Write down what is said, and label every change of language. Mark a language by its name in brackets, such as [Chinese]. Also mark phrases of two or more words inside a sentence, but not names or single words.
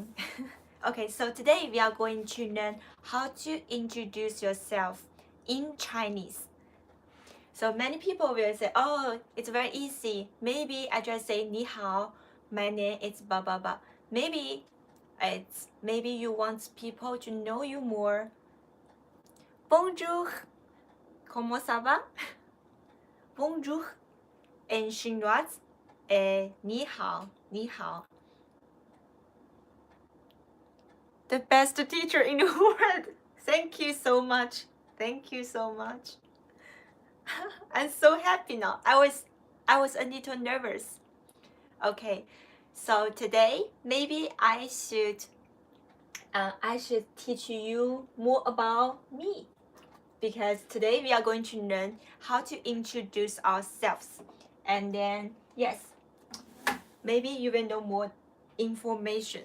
[English] Okay, so today we are going to learn how to introduce yourself in Chinese. So many people will say, oh, it's very easy. Maybe I just say, [Chinese] 你好, [English] my name is blah blah blah. Maybe you want people to know you more. [French] Bonjour, comment ça va? Bonjour. En chinois, [Chinese] 你好, 你好. [English] The best teacher in the world. Thank you so much. Thank you so much. I'm so happy now. I was a little nervous. Okay, so today maybe I should teach you more about me, because today we are going to learn how to introduce ourselves, and then yes, maybe you will know more information.